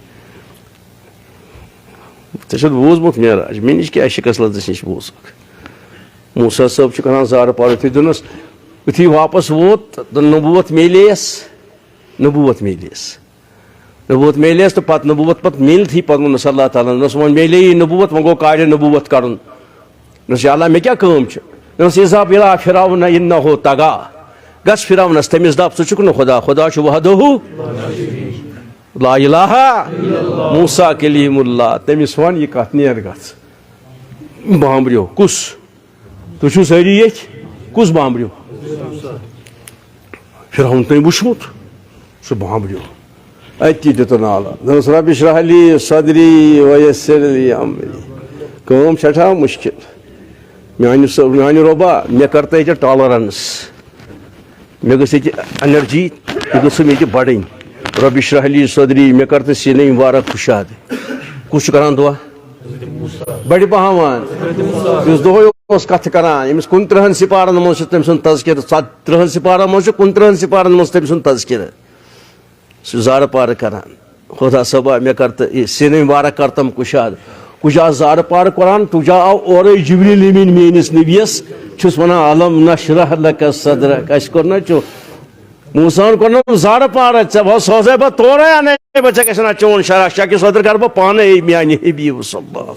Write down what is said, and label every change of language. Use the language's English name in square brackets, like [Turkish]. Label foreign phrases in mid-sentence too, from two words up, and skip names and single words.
[Kashmiri] ژےٚ چھُتھ بوٗزمُت معراج مےٚ نِش کیٛاہ شِکس لدس نِش بوٗزُکھ موٗسا صٲب چھُ کران زارٕ پار یُتھُے دوٚپنس یُتھُے واپس ووت نبوت میلیس تہٕ پتہٕ نبوت پتہٕ میلتھٕے پتہٕ ووٚنُس اللہ تعالیٰ ہن دوٚپنس وۄنۍ میلے یہِ نبوت وۄنۍ گوٚو کارِ نبوت کرُن نس اللہ مے کیا کام چھ نس [Arabic] اذهب الى فرعون انه طغى [Kashmiri] گس فرعونس تمس دپ ژٕ چھُکھ نہٕ خدا خدا چھُ [Arabic] وحدہ لا الہ [Kashmiri] موسیٰ کلیم اللہ تمس ون یہ کت نیر گژھ بامبریو کس تُہۍ چھُو سٲری ییٚتھۍ کُس بامبریو فرعون تٔمۍ وٕچھمُت سُہ بامبریو اتی دِتُن عالا دوٚپُس [Arabic] رب اشرح لی صدری ویسر لی امری [Kashmiri] کٲم سٮ۪ٹھاہ مُشکل میانہِ رۄبا مےٚ کر تہٕ ییٚتہِ ٹالرنس مےٚ گٔژھ ییٚتہِ انرجی یہِ گٔژھٕم ییٚتہِ بڑٕنۍ [Arabic] رب اشرح لی صدری [Kashmiri] مےٚ کر تہٕ سیٖنٕے واریاہ خُشاد کُس چھُ کران دعا بڑِ پہمان یُس دۄہے اوس کتھٕ کران ییٚمِس 29 سِپارن منٛز چھُ تٔمۍ سُنٛد تذکرٕ 30 سِپارن منٛز چھُ 29 سِپارن منٛز تٔمۍ سُنٛد تذکرٕ سُہ زارٕ پارٕ کران خدا صٲبا مےٚ کر تہٕ یہِ سیٖنٕے واریاہ کرتم کُشاد کُجا زارٕ پارٕ قرآن تُجا آو اورے جبریٖل امیٖن میٲنِس نبیَس چھُس ونان [Arabic] علم نشرح لک صدرک [Kashmiri] اَسہِ کوٚر نہ چون موساہن کوٚر نہ زارٕ پارٕ ژےٚ سوزے بہٕ تورے انے بہٕ ژےٚ گژھِ نا چون شرح شکہِ صدر کرٕ بہٕ پانے میانہِ حبیٖب صلی